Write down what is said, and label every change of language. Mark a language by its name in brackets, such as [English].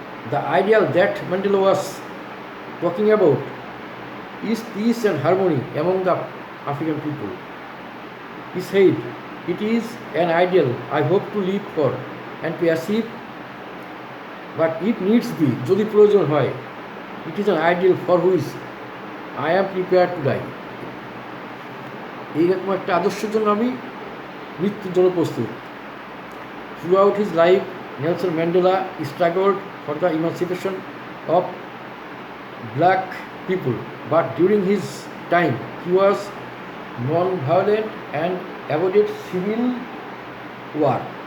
[English] The ideal that Mandela was talking about is peace and harmony among the African people. He said, "It is an ideal I hope to live for and to achieve, but if needs be, [Bangla] jodi proyojon hoy, [English] it is an ideal for which I am prepared to die." [Bangla] এইরকম একটা আদর্শের জন্য আমি মৃত্যুর জন্য প্রস্তুত। [English] Throughout his life, Nelson Mandela struggled for the emancipation of black people, but during his time he was non-violent and avoided civil war.